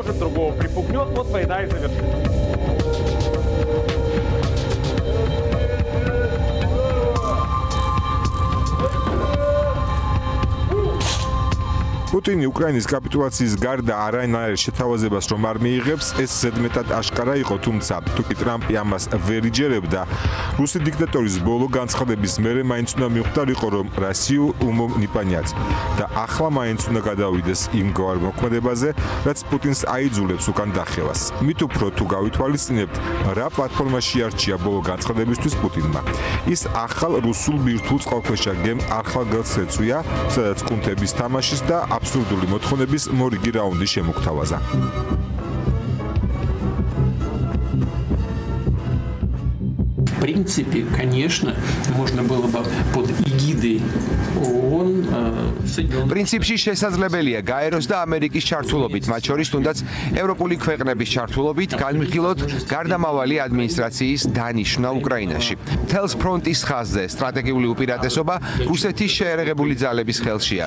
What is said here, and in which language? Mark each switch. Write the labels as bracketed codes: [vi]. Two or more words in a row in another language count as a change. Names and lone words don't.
[ka] პუტინი უკრაინის კაპიტულაციის გარდა არანაირ შეთავაზებას რომ არ მიიღებს, ეს ზედმეტად აშკარა იყო, თუმცა თუკი ტრამპი ამას ვერ იჯერებდა, რუსი დიქტატორის ბოლო განცხადების მერე მაინც უნდა მიხვდარიყო, რომ [ru] Россию умом не понять [ka] და ახლა მაინც უნდა გადავიდეს იმგვარ მოქმედებაზე, რაც პუტინს აიძულებს უკან დახევას. მით უფრო თუ გავითვალისწინებთ, რა პლატფორმაში არჩია ბოლო განცხადებისთვის პუტინმა. ის ახალ რუსულ ბირთვულ წყალქვეშა გემ არხალგელს ეწვია, სადაც კუნთების თამაშის და абсурдული მოთხოვნების მორიგი რაუნდი შემოგთავაზა. [ru] В принципе, конечно, можно было бы под эгидой ООН [ka] პრინციპში შესაძლებელია გაეროს და ამერიკის ჩართულობით, მათ შორის თუნდაც ევროპული ქვეყნების ჩართულობით განვიხილოთ გარდამავალი ადმინისტრაციის დანიშვნა უკრაინაში. მთელს ფრონტის ხაზზე სტრატეგიული უპირატესობა რუსეთის შეერაღებული ძალების ხელშია.